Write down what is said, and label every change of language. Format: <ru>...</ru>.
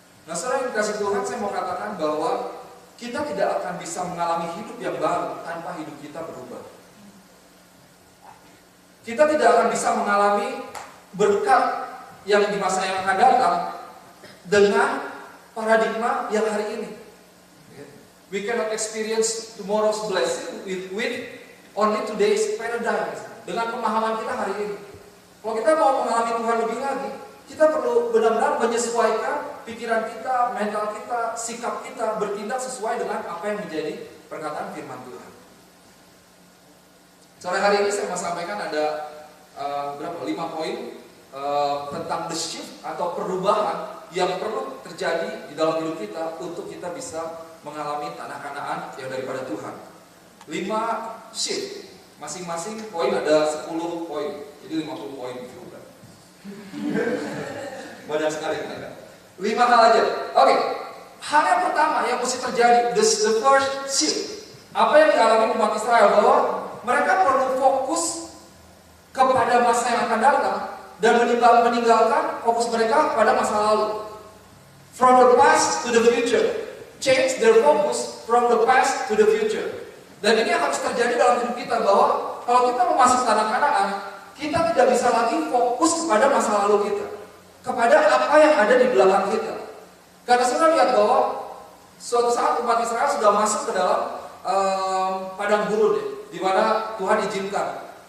<id>Nah, saudara yang dikasih Tuhan, saya mau katakan bahwa kita tidak akan bisa mengalami hidup yang baru tanpa hidup kita berubah. Kita tidak akan bisa mengalami berkat yang di masa yang akan datang dengan paradigma yang hari ini.</id> <en>We cannot experience tomorrow's blessing with only today's paradigm.</en> <id>Dengan pemahaman kita hari ini. Kalau kita mau mengalami Tuhan lebih lagi, kita perlu benar-benar menyesuaikan pikiran kita, mental kita, sikap kita, bertindak sesuai dengan apa yang menjadi perkataan firman Tuhan. Sore hari ini saya mau sampaikan ada 5 poin tentang</id> <en>the shift</en> <id>atau perubahan yang perlu terjadi di dalam hidup kita untuk kita bisa mengalami tanah Kanaan yang daripada Tuhan. 5 shift, masing-masing poin ada 10 poin, jadi 50 poin juga. Banyak sekali kan? 5 hal aja. Oke, hal yang pertama yang mesti terjadi,</id> <en>the first shift.</en> <id>Apa yang dialami umat Israel, bahwa mereka perlu fokus ke akan datang dan meninggalkan fokus mereka pada masa lalu.</id> <en>From the past to the future. Change their focus from the past to the future.</en> <id>Dan ini akan terjadi dalam hidup kita, bahwa kalau kita memasuki tanah Kanaan, kita tidak bisa lagi fokus kepada masa lalu kita, kepada apa yang ada di belakang kita. Karena sudah lihat bahwa suatu saat umat Israel sudah masuk ke dalam padang gurun, di mana Tuhan izinkan.</id>